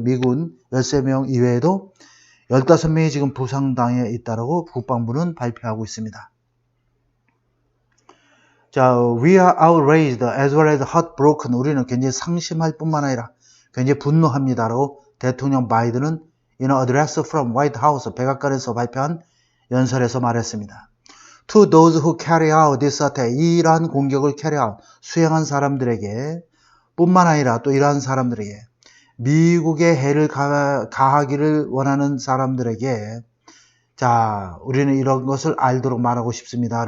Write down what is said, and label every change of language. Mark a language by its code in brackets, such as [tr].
[ko] 미군 13명 이외에도 15명이 지금 부상당해 있다고 국방부는 발표하고 있습니다. [en] 자, we are outraged as well as heartbroken. [ko] 우리는 굉장히 상심할 뿐만 아니라 굉장히 분노합니다라고 대통령 바이든은 [en] in an address from White House, [ko] 백악관에서 발표한 연설에서 말했습니다. [en] To those who carry out this attack, [ko] 이러한 공격을 carry out, 수행한 사람들에게 뿐만 아니라 또 이러한 사람들에게 미국의 해를 가하기를 원하는 사람들에게 자, 우리는 이런 것을 알도록 말하고 싶습니다.